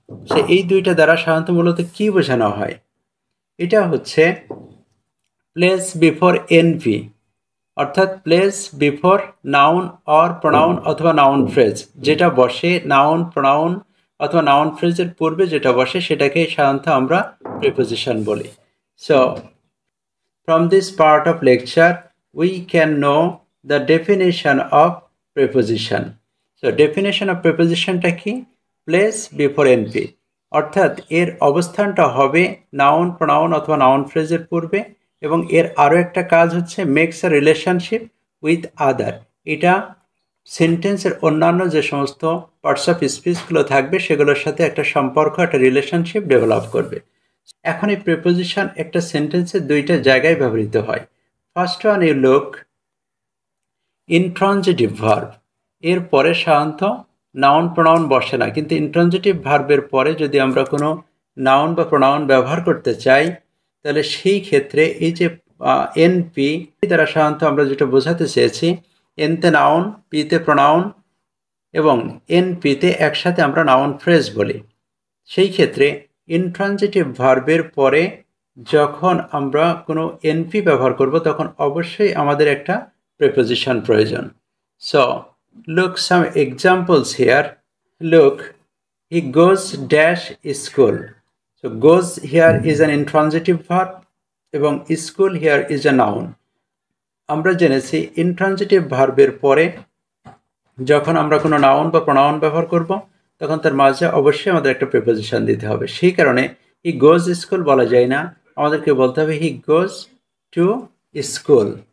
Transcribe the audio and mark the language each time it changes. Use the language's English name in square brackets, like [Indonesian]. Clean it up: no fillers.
[Bangla] সে এই দুইটা দ্বারা সাধারণত মূলত কি বোঝানো হয়? এটা হচ্ছে [English] place before NV, [Bangla] অর্থাৎ [English] place before noun or pronoun [Bangla] অথবা নাউন ফ্রেজ, যেটা বসে নাউন প্রোনাউন অথবা নাউন ফ্রেজের পূর্বে যেটা বসে সেটাকে সাধারণত আমরা প্রিপোজিশন বলি। [English] So from this part of lecture we can know the definition of preposition. So definition of preposition টা কি? Place before NV, [Bangla] অর্থাৎ এর অবস্থানটা হবে নাউন প্রোনাউন অথবা নাউন ফ্রেজের পূর্বে এবং এর আরও একটা কাজ হচ্ছে [English] Makes a relationship with other. [Bangla] এটা সেন্টেন্সের অন্যান্য যে সমস্ত পার্টস অফ স্পিচগুলো থাকবে সেগুলোর সাথে একটা সম্পর্ক, একটা রিলেশনশিপ ডেভেলপ করবে। এখন এই প্রিপোজিশন একটা সেন্টেন্সে দুইটা জায়গায় ব্যবহৃত হয়। [English] First one you look, intransitive verb. [Bangla] এর পরে সাধারণত নাউন প্রোনাউন বসে না, কিন্তু ইনট্রানজিটিভ ভার্বের পরে যদি আমরা কোনো নাউন বা প্রোনাউন ব্যবহার করতে চাই তাহলে সেই ক্ষেত্রে এই যে এনপি দ্বারা সাধারণত আমরা যেটা বোঝাতে চেয়েছি, এনতে নাউন, পিতে প্রোনাউন এবং এনপিতে একসাথে আমরা নাউন ফ্রেজ বলি। সেই ক্ষেত্রে ইনট্রানজিটিভ ভার্বের পরে যখন আমরা কোনো এনপি ব্যবহার করব তখন অবশ্যই আমাদের একটা প্রিপোজিশন প্রয়োজন। [English] সো look some examples here. Look, he goes dash school. So goes here is an intransitive verb এবং school here is a noun. [Bangla] আমরা জেনেছি ইনট্রানজিটিভ ভার্বের পরে যখন আমরা কোনো নাউন বা প্রোনাউন ব্যবহার করব তখন তার মাঝে অবশ্যই আমাদের একটা প্রিপোজিশন দিতে হবে। সেই কারণে [English] he goes school [Bangla] বলা যায় না, আমাদেরকে বলতে হবে [English] He goes to school.